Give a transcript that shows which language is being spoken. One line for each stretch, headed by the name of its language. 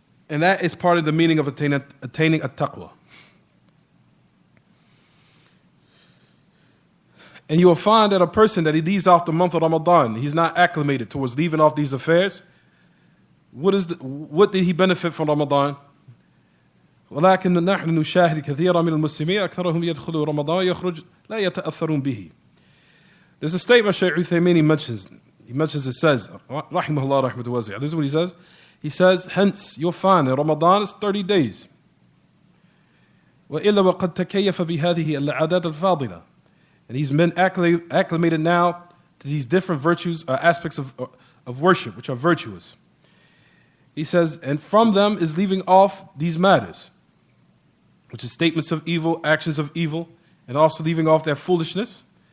English: And that is part of the meaning of attaining at-taqwa. And you will find that a person that he leaves off the month of Ramadan, he's not acclimated towards leaving off these affairs. What did he benefit from Ramadan?
Arabic: ولكن نحن نشاهد كثيرا من المسلمين أكثرهم يدخلوا رمضان يخرج لا يتأثرون به.
English: There's a statement Shaykh Uthaymeen mentions it says,
Arabic: rahimahullah rahmatu wasi'ah.
English: This is what he says. He says, hence you'll find that Ramadan is 30 days.
Arabic: وإلا وقد تكيف بهذه العادات الفاضلة.
English: And he's been acclimated now to these different virtues, aspects of worship, which are virtuous. He says, and from them is leaving off these matters, which is statements of evil, actions of evil, and also leaving off their foolishness.